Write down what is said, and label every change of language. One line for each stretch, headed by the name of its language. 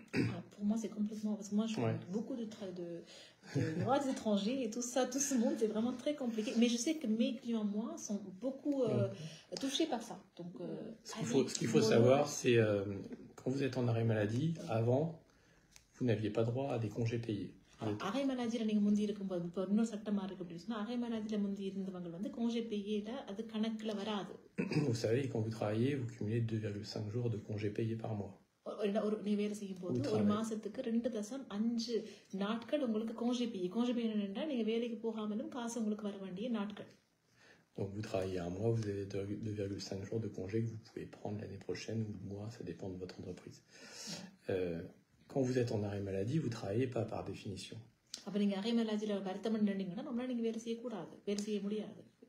French: Alors pour moi, c'est complètement... Parce que moi, je fais beaucoup de droits des étrangers et tout ça, tout ce monde, c'est vraiment très compliqué. Mais je sais que mes clients, moi, sont beaucoup touchés par ça. Donc, ce qu'il faut savoir, c'est quand vous êtes en arrêt maladie, avant, vous n'aviez pas droit à des congés payés.
Tamil: அரை மலாஜியில் நீங்கள் முந்தி இருக்கும்போது இப்போ இன்னொரு சட்டமாக இருக்குது அப்படின்னு சொன்னால் அரை மலாஜியில் முந்தி இருந்தவங்க வந்து congé payé அது கணக்கில் வராது.
French: Vous savez, quand vous travaillez, vous cumulez 2,5 jours de congés payés par mois.
Tamil: நீ வேலை செய்யும் போது ஒரு மாசத்துக்கு 2.5 நாட்கள் உங்களுக்கு congé payé என்னன்னா நீங்க வேலைக்கு போகாமலும் காசு உங்களுக்கு வர வேண்டிய நாட்கள்.
French: Donc vous travaillez un mois, vous avez 2,5 jours de congé que vous pouvez prendre l'année prochaine ou le mois, ça dépend de votre entreprise. Quand vous êtes en arrêt maladie, vous ne travaillez pas par définition.
Tamil: அப்போ நீங்கள் அரை மலாஜியில் வருத்தம் நின்றீங்கன்னா நம்மளால நீங்கள் வேலை செய்யக்கூடாது, வேலை செய்ய முடியாது.